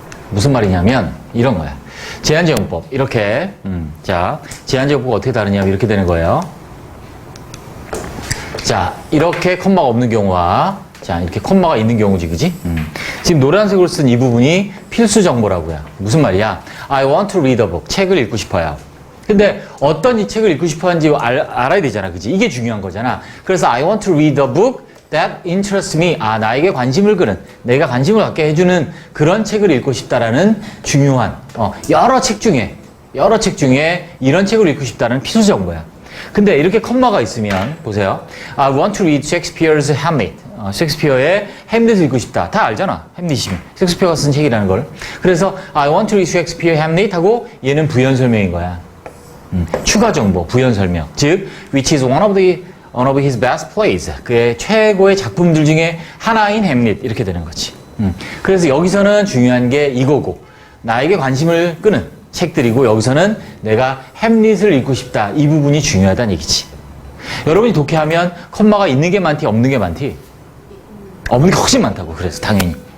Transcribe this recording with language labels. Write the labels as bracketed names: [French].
[Korean] 무슨 말이냐면 이런 거야. 제한적 용법 이렇게 자, 제한적 용법 어떻게 다르냐면 이렇게 되는 거예요. 자, 이렇게 컴마가 없는 경우와 자, 이렇게 콤마가 있는 경우지, 그지? 지금 노란색으로 쓴 이 부분이 필수 정보라고요. 무슨 말이야? [English] I want to read a book. [Korean] 책을 읽고 싶어요. 근데 어떤 이 책을 읽고 싶어 하는지 알아야 되잖아, 그지? 이게 중요한 거잖아. 그래서 [English] I want to read a book that interests me. [Korean] 아, 나에게 관심을 끄는, 내가 관심을 갖게 해주는 그런 책을 읽고 싶다라는 중요한, 여러 책 중에 이런 책을 읽고 싶다는 필수 정보야. 근데 이렇게 컴마가 있으면, 보세요. [English] I want to read Shakespeare's Hamlet. [Korean] 셰익스피어의 햄릿을 읽고 싶다. 다 알잖아. 햄릿이. 셰익스피어가 쓴 책이라는 걸. 그래서 [English] I want to read Shakespeare Hamlet [Korean] 하고 얘는 부연 설명인 거야. 추가 정보, 부연 설명. 즉, [English] which is one of his best plays. [Korean] 그의 최고의 작품들 중에 하나인 햄릿. 이렇게 되는 거지. 그래서 여기서는 중요한 게 이거고, 나에게 관심을 끄는 책들이고, 여기서는 내가 햄릿을 읽고 싶다. 이 부분이 중요하다는 얘기지. 여러분이 독해하면 컴마가 있는 게 많디, 없는 게 많디? 없는 게 훨씬 많다고. 그래서 당연히.